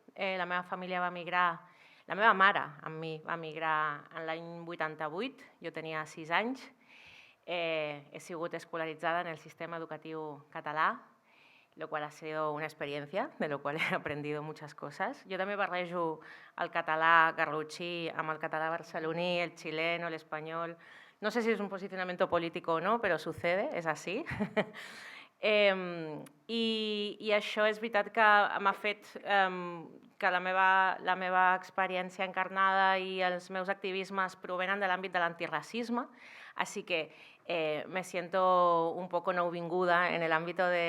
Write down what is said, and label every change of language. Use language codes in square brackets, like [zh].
[ca] La meva família va emigrar, la meva mare amb mi va emigrar en l'any 88, jo tenia 6 anys. He sigut escolaritzada en el sistema educatiu català, [es] lo cual ha sido una experiencia, de lo cual he aprendido muchas cosas. [ca] Jo també barrejo el català garrotxí amb el català barceloní, el xileno, el espanyol. [es] No sé si es un posicionamiento político o no, pero sucede, es así. [ca] I això és veritat que m'ha fet que la meva experiència encarnada i els meus activismes provenen de l'àmbit de l'antiracisme, [es] así que me siento un poco nouvinguda en el ámbito